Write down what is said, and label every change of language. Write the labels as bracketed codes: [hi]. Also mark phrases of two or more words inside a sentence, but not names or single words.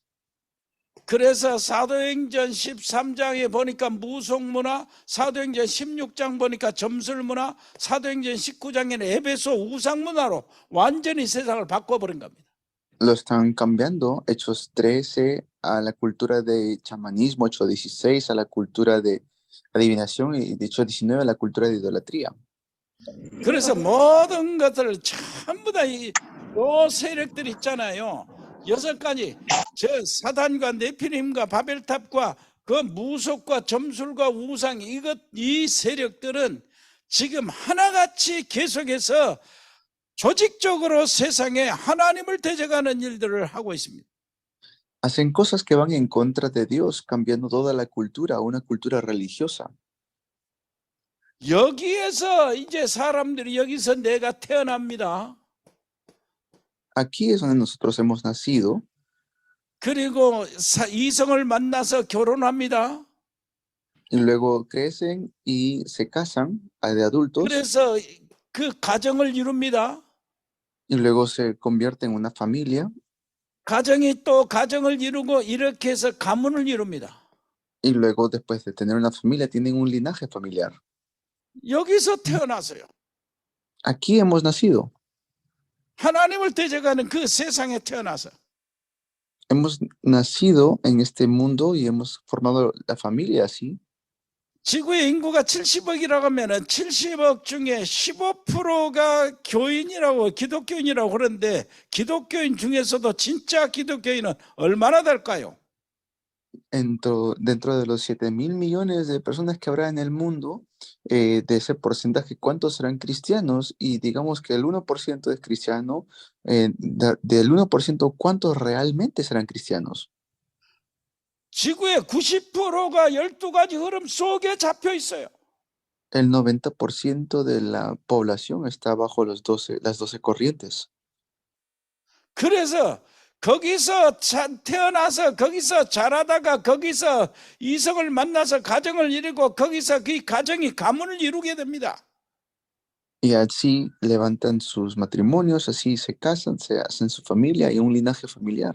[ko] 그래서 사도행전 13장에 보니까 무속문화, 사도행전 16장 보니까 점술문화, 사도행전 19장에는 에베소 우상문화로 완전히 세상을 바꿔버린 겁니다. [es] Lo están cambiando, Hechos 13 a la cultura de chamanismo, Hechos 16 a la cultura de adivinación y Hechos 19 a la cultura de idolatría. [ko] 그래서 모든 것들을 전부 다 이 세력들 있잖아요. 6가지 저 사단과 네피림과 바벨탑과 그 무속과 점술과 우상 이 세력들은 지금 하나같이 계속해서 조직적으로 세상에 하나님을 대적하는 일들을 하고 있습니다. [es] Hacen cosas que van en contra de Dios, cambiando toda la cultura a una cultura religiosa. [ko] 여기에서 이제 사람들이 여기서 내가 태어납니다. [es] Aquí es donde nosotros hemos nacido. [ko] 그리고 이성을 만나서 결혼합니다. [es] Y luego crecen y se casan de adultos. [ko] 그래서 그 가정을 이룹니다. [es] Y luego se convierte en una familia. [ko] 가정이 또 가정을 이루고 이렇게 해서 가문을 이룹니다. [es] Y luego después de tener una familia tienen un linaje familiar. [ko] 여기서 태어나서요. [es] Aquí hemos nacido. [ko] 하나님을 대적하는 그 세상에 태어나서 [es] Hemos nacido en este mundo y hemos formado la familia así. [ko] 지구의 인구가 70억이라고 하면은 70억 중에 15%가 교인이라고 기독교인이라고 그러는데 기독교인 중에서도 진짜 기독교인은 얼마나 될까요? [es] Dentro de los 7.000 millones de personas que habrá en el mundo, de ese porcentaje, ¿cuántos serán cristianos? Y digamos que el 1% es cristiano, del 1%, ¿cuántos realmente serán cristianos? [ko] 지구의 90%가 12가지 흐름 속에 잡혀 있어요. [es] El 90% de la población está bajo las 12 corrientes. [ko] 그래서 거기서 태어나서 거기서 자라다가 거기서 이성을 만나서 가정을 이루고 거기서 그 가정이 가문을 이루게 됩니다. [es] Y así levantan sus matrimonios, así se casan, se hacen su familia y un linaje familiar.